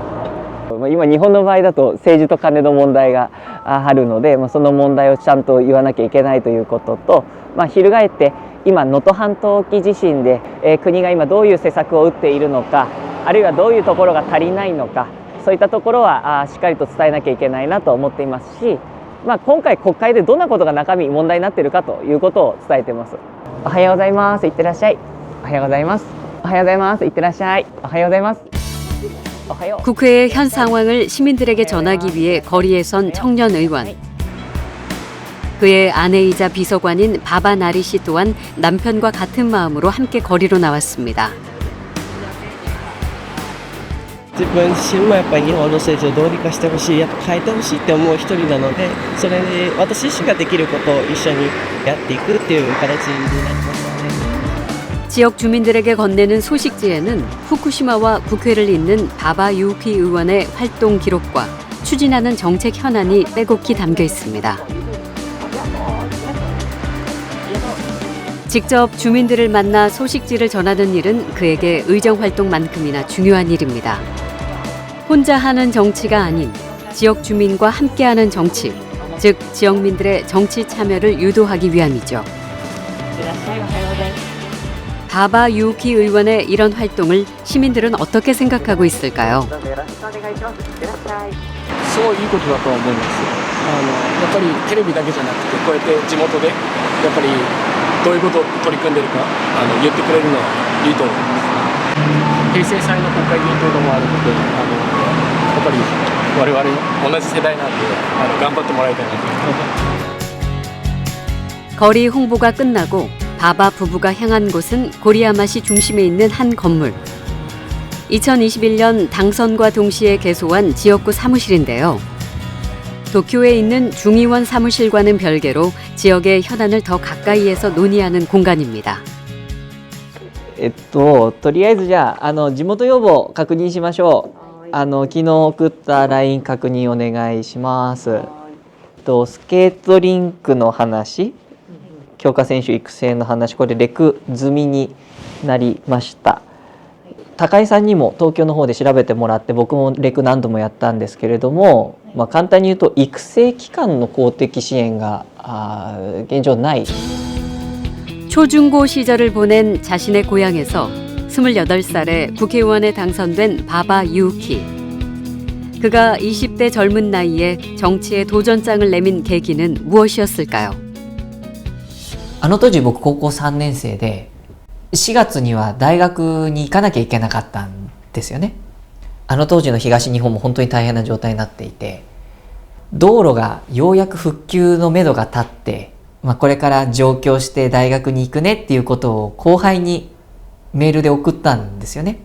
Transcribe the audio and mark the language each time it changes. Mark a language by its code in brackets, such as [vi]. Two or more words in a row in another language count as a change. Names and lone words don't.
[ja] 今日本の場合だと政治と金の問題があるので、その問題をちゃんと言わなきゃいけないということと、翻って今能登半島沖地震で、国が今どういう施策を打っているのか、あるいはどういうところが足りないのか、そういったところはしっかりと伝えなきゃいけないなと思っていますし、今回国会でどんなことが中身問題になっているかということを伝えています。おはようございます。いってらっしゃい。おはようございます。おはようございます。いってらっしゃい。おはようございます。 [ko] 국회의 현 상황을 시민들에게 전하기 위해 거리에 선 청년 의원. 그의 아내이자 비서관인 바바 나리 씨 또한 남편과 같은 마음으로 함께 거리로 나왔습니다. [ja] 自分自身もやっぱり日本の政治をどうにかしてほしい、やっぱ変えてほしいって思う一人なので、それで私自身ができることを一緒にやっていくっていう形になりましたね。 [ko] 지역 주민들에게 건네는 소식지에는 후쿠시마와 국회를 잇는 바바 유키 의원의 활동 기록과 추진하는 정책 현안이 빼곡히 담겨 있습니다. 직접 주민들을 만나 소식지를 전하는 일은 그에게 의정활동만큼이나 중요한 일입니다. 혼자 하는 정치가 아닌 지역 주민과 함께하는 정치, 즉 지역민들의 정치 참여를 유도하기 위함이죠. 바바 유키 의원의 이런 활동을 시민들은 어떻게 생각하고 있을까요? [ja] すごいいいことだと思います。やっぱりテレビだけじゃなくてこうやって地元でやっぱりどういうことを取り組んでるか言ってくれるのはいいと思います。平成祭の国会議員というのもあるのでやっぱり我々同じ世代なんで頑張ってもらいたいなと思います。 [ko] 거리 홍보가 끝나고 바바 부부가 향한 곳은 고리야마시 중심에 있는 한 건물. 2021년 당선과 동시에 개소한 지역구 사무실인데요. 도쿄에 있는 중의원 사무실과는 별개로 지역의 현안을 더 가까이에서 논의하는 공간입니다. [ja] とりあえずじゃあ地元要望確認しましょう。昨日送った LINE 確認お願いします。スケートリンクの話、強化選手育成の話、これレク済みになりました。高井さんにも東京の方で調べてもらって、僕もレク何度もやったんですけれども、簡単に言うと育成機関の公的支援が現状ない。 [ko] 초중고 시절을 보낸 자신의 고향에서 28살에 국회의원에 당선된 바바 유키. 그가 20대 젊은 나이에 정치에 도전장을 내민 계기는 무엇이었을까요? [ja] あの当時僕高校3年生で 4月には大学に行かなきゃいけなかったんですよね。あの当時の東日本も本当に大変な状態になっていて、道路がようやく復旧のめどが立って、これから上京して大学に行くねっていうことを後輩にメールで送ったんですよね。